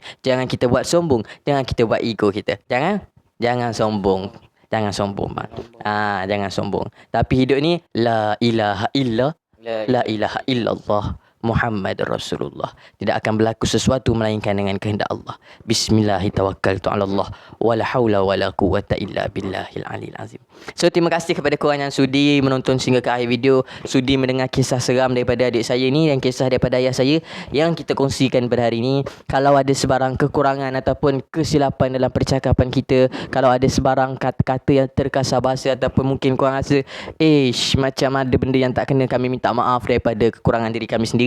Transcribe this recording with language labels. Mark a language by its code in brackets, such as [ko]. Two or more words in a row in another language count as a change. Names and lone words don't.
[ms] Jangan kita buat sombong, jangan kita buat ego kita. Jangan sombong. Jangan sombong bang. Jangan sombong. Tapi hidup ni [ar] لا إله إلا الله محمد رسول الله. [ms] Tidak akan berlaku sesuatu melainkan dengan kehendak Allah. [ar] بسم الله الرحمن الرحيم. ولا حول ولا قوة إلا بالله العلي العظيم. [ms] So terima kasih kepada korang yang sudi menonton sehingga ke akhir video, sudi mendengar kisah seram daripada adik saya ni dan kisah daripada ayah saya yang kita kongsikan pada hari ini. Kalau ada sebarang kekurangan ataupun kesilapan dalam percakapan kita, kalau ada sebarang kata-kata yang terkasar bahasa ataupun mungkin korang rasa macam ada benda yang tak kena, kami minta maaf daripada kekurangan diri kami sendiri.